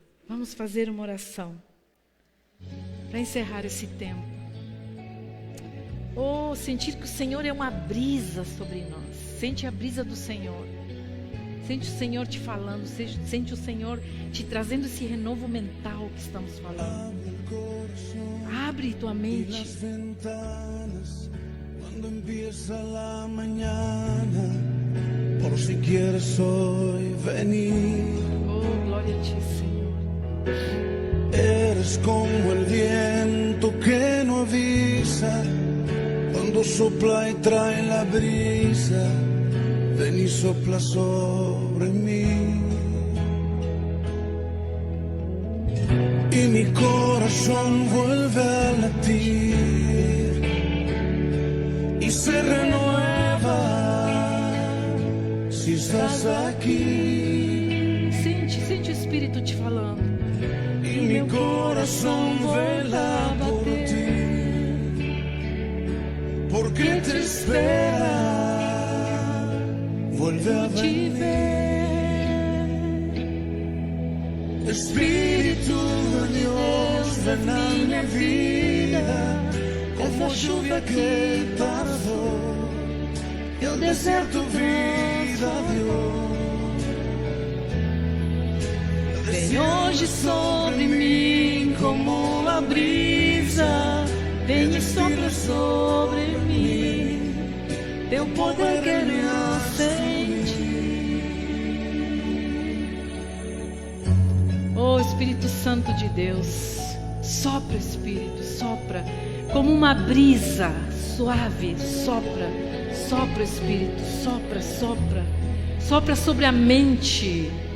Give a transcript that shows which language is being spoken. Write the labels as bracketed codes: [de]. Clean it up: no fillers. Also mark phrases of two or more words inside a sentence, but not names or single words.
[pt] Vamos fazer uma oração para encerrar esse tempo. Oh, sentir que o Senhor é uma brisa sobre nós. Sente a brisa do Senhor. Sente o Senhor te falando. Sente o Senhor te trazendo esse renovo mental que estamos falando. Abre tua mente. [es] Cuando empieza la mañana, por si quieres hoy venir. [pt] Oh, glória a ti, Senhor. [es] Eres como el viento que no avisa, cuando sopla y trae la brisa, ven y sopla sobre mí. Y mi corazón vuelve a latir y se renueva si estás aquí. [pt] Sente o Espírito te falando. [es] Y mi corazón vela por ti, porque te espera, vuelve a venir. Espíritu de Dios, ven a mi vida, como lluvia que tardó, y el desierto vida dio. [pt] Vem hoje sobre mim como a brisa, vem e sopra sobre mim, teu poder quero sentir. Oh Espírito Santo de Deus, sopra Espírito, sopra como uma brisa suave, sopra Espírito, sopra sobre a mente.